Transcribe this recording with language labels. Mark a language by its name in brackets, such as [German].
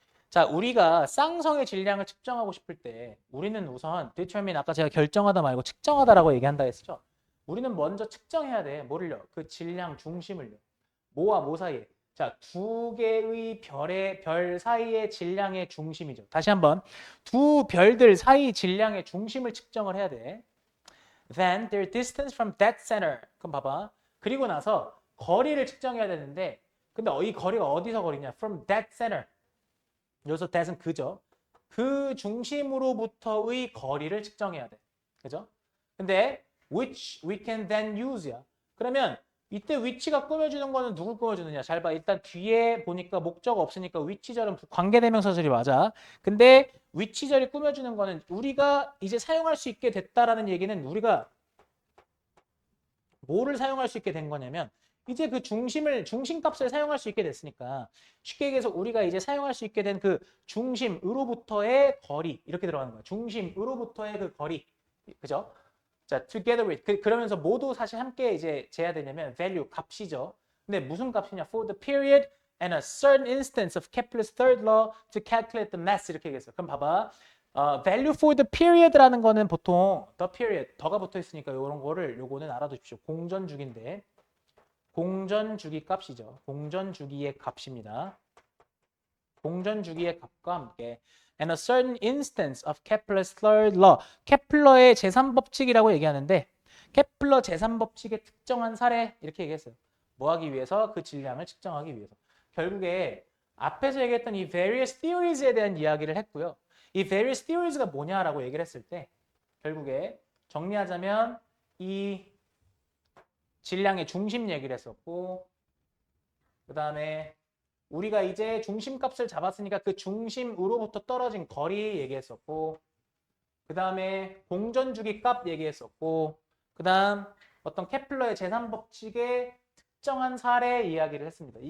[Korean] 자, 우리가 쌍성의 질량을 측정하고 싶을 때 우리는 우선 determine 아까 제가 결정하다 말고 측정하다라고 얘기한다 했죠. 우리는 먼저 측정해야 돼. 뭐를요? 그 질량 중심을요. 뭐와 뭐 사이에. 자, 두 개의 별 사이의 질량의 중심이죠. 다시 한번 두 별들 사이 질량의 중심을 측정을 해야 돼. [English] Then their distance from that center. [Korean] 그럼 봐봐. 그리고 나서 거리를 측정해야 되는데 근데 이 거리가 어디서 거리냐? [English] From that center. [Korean] 여기서 that은 그죠. 그 중심으로부터의 거리를 측정해야 돼. 그죠? 근데 [English] which we can then use [Korean] 야. 그러면 이때 위치가 꾸며주는 거는 누굴 꾸며주느냐? 잘 봐. 일단 뒤에 보니까 목적 없으니까 위치절은 관계대명사절이 맞아. 근데 위치절이 꾸며주는 거는 우리가 이제 사용할 수 있게 됐다라는 얘기는 우리가 뭐를 사용할 수 있게 된 거냐면 이제 그 중심값을 사용할 수 있게 됐으니까 쉽게 얘기해서 우리가 이제 사용할 수 있게 된 그 중심으로부터의 거리 이렇게 들어가는 거야. 중심으로부터의 그 거리. 그죠? 자, [English] together with [Korean] 그러면서 모두 사실 함께 이제 재야 되냐면 value 값이죠. 근데 무슨 값이냐? [English] For the period and a certain instance of Kepler's third law to calculate the mass [Korean] 이렇게 얘기했어요. 그럼 봐봐. value for the period라는 거는 보통 the period 더가 붙어 있으니까 요거는 알아두십시오. 공전주기인데 공전주기 값이죠. 공전주기의 값입니다. 공전주기의 값과 함께 [English] and a certain instance of Kepler's third law. [Korean] 케플러의 제3법칙이라고 얘기하는데 케플러 제3법칙의 특정한 사례 이렇게 얘기했어요. 뭐 하기 위해서? 그 질량을 측정하기 위해서. 결국에 앞에서 얘기했던 이 various theories에 대한 이야기를 했고요. 이 various theories가 뭐냐라고 얘기를 했을 때 결국에 정리하자면 이 질량의 중심 얘기를 했었고 그 다음에 우리가 이제 중심값을 잡았으니까 그 중심으로부터 떨어진 거리 얘기했었고 그 다음에 공전주기 값 얘기했었고 그 다음 어떤 케플러의 제3법칙의 특정한 사례 이야기를 했습니다.